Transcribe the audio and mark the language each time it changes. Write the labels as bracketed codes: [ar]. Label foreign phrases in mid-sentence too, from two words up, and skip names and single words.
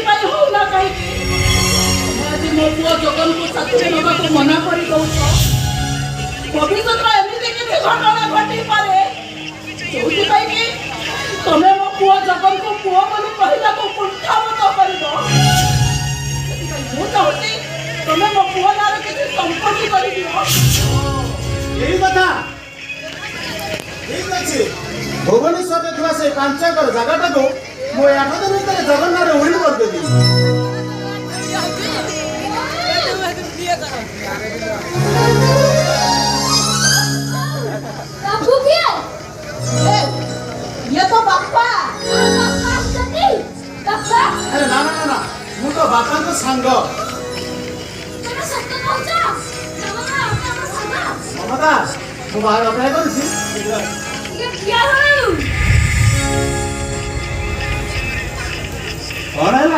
[or] ପାଇଁ ହଉ ନା କାହିଁକି ଆଜି ମୋ ପୁଅ ଜଗନକୁ ସାଥିରେ ନେବାକୁ ମନା କରି ଦଉଛ ଭବିଷ୍ୟତର ଏମିତି କିଛି ଘଟଣା ଘଟିପାରେ ଯୋଉଥିପାଇଁ କି ତମେ ମୋ ପୁଅ ଜଗନକୁ ପୁଅ ବୋଲି କହିବାକୁ କୁଣ୍ଠାବୋଧ କରିବ ସେଥିପାଇଁ ମୁଁ ଚାହୁଁଛି ତମେ ମୋ ପୁଅ ନାଁରେ କିଛି ସମ୍ପତ୍ତି କରିଦିଅ ଏଇ କଥା ଠିକ ଅଛି ଭୁବନେଶ୍ୱରରେ ଥିବା ସେଇ 5 ଏକର ଜାଗାଟାକୁ ମୁଁ 8 ଦିନ ଭିତରେ ଜଗନ୍ନାଥରେ ଉଇଲ୍ କରିଦେବି [hi] ये तो बापा [or] ଆରେ ନା ନା ନା ମୁଁ ତ ବାପାଙ୍କ ସାଙ୍ଗ ମମତା ମୁଁ ବାହାର ଅପେକ୍ଷା କରିଛି କଣ ହେଲା